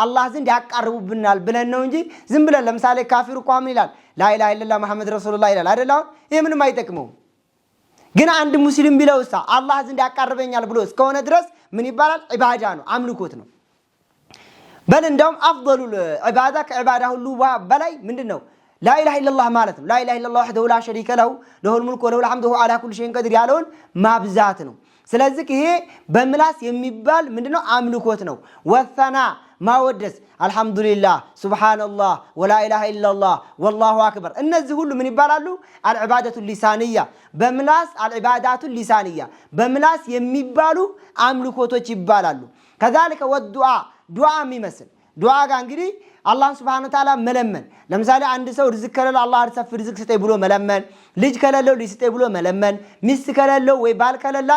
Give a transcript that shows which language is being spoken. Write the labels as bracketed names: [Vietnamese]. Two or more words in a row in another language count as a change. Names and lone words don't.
[Amharic] አላህ ዘንድ ያቀርቡብናል ብለን ነው እንጂ ዝም ብለን ለምሳሌ ካፊሩ ቋም ይላል [Arabic] لا إله إلا الله محمد رسول الله [Amharic] ይላል አይደል? ይሄ ምንም አይጠቅመውም። ግን አንድ ሙስሊም ቢለውሳ አላህ ዘንድ ያቀርበኛል ብሎ እስከሆነ ድረስ ምን ይባላል? ዒባዳ ነው፣ አምልኮት ነው። በል እንደውም አፍضل ዒባዳ ከዒባዳ ሁሉ በላይ ምንድነው? [Arabic] لا اله الا الله [Amharic] ማለት ነው። [Arabic] لا اله الا الله وحده لا شريك له له الملك وله الحمد وهو على كل شيء قدير [Amharic] ያለውን ማብዛት ነው። ስለዚህ ይሄ በምላስ የሚባል ምንድነው? አምልኮት ነው። ወሰና ማወደስ አልহামዱሊላህ [Arabic] سبحان الله ولا إله إلا الله والله أكبر [Amharic] እነዚህ ሁሉ ምን ይባላሉ? [Arabic] العبادة اللسانية [Amharic] በምላስ [Arabic] العبادة اللسانية [Amharic] በምላስ የሚባሉ አምልኮቶች ይባላሉ። [Arabic] كذلك والدعاء [Amharic] ዱዓ የሚመስል ዱዓ ጋር እንግዲህ አላህ [Arabic] سبحانه وتعالى [Amharic] መለመን። ለምሳሌ አንድ ሰው ርዝቅ ከሌለው አላህ ርዝቅ ስጠኝ ብሎ መለመን፣ ልጅ ከሌለው ልጅ ስጠኝ ብሎ መለመን፣ ሚስት ከሌለው ወይ ባል ከሌላት